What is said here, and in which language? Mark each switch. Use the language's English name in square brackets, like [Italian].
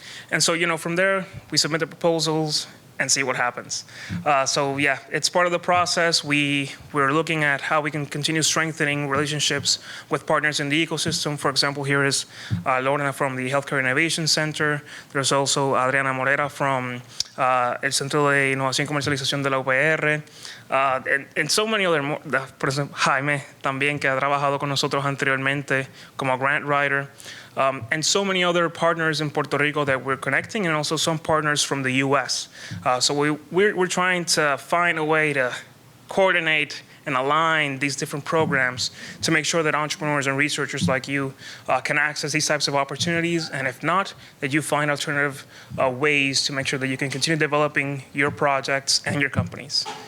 [English] And so, from there, we submit the proposals and see what happens. So yeah, it's part of the process. We're looking at how we can continue strengthening relationships with partners in the ecosystem. For example, here is Lorena from the Healthcare Innovation Center. There's also Adriana Morera from el Centro de Innovación y Comercialización de la UPR. And so many other more. [Spanish] Por ejemplo, Jaime también, que ha trabajado con nosotros anteriormente como grant writer. [English] And so many other partners in Puerto Rico that we're connecting, and also some partners from the U.S. So we're trying to find a way to coordinate and align these different programs to make sure that entrepreneurs and researchers like you can access these types of opportunities, and if not, that you find alternative ways to make sure that you can continue developing your projects and your companies.